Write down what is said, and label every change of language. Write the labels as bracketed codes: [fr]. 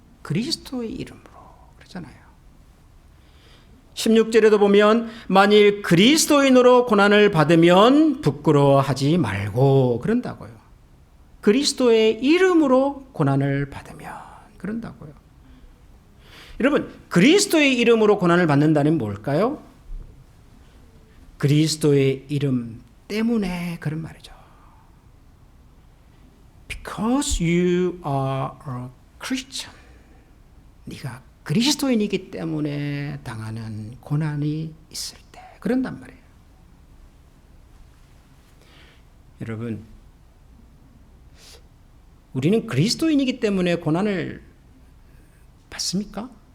[ko] 그리스도의 이름으로 그러잖아요. 16절에도 보면 만일 그리스도인으로 고난을 받으면 부끄러워하지 말고 그런다고요. 그리스도의 이름으로 고난을 받으면 그런다고요. 여러분 그리스도의 이름으로 고난을 받는다는 뭘까요? 그리스도의 이름 때문에 그런 말이죠. [en] Because you are a Christian. [ko] 네가 그리스도인이기 때문에 당하는 고난이 있을 때 그런단 말이에요. 여러분, 우리는 그리스도인이기 때문에 고난을 받습니까?